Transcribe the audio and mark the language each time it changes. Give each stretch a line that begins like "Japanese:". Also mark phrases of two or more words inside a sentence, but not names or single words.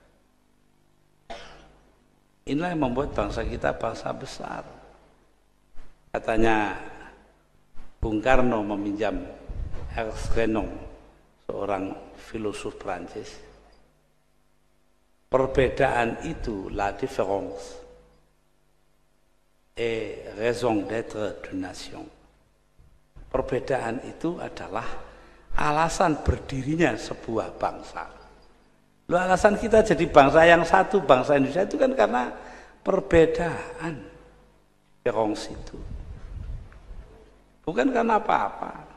Indonesian: Inilah yang membuat bangsa kita bangsa besar. Katanya Bung Karno meminjam Ernst Renan, seorang filosof Prancis. Perbedaan itu,
French: la différence et raison d'être d'une nation.
Indonesian: Perbedaan itu adalah alasan berdirinya sebuah bangsa. Loh, alasan kita jadi bangsa yang satu, bangsa Indonesia itu kan karena perbedaan. Différence itu. Bukan karena apa-apa.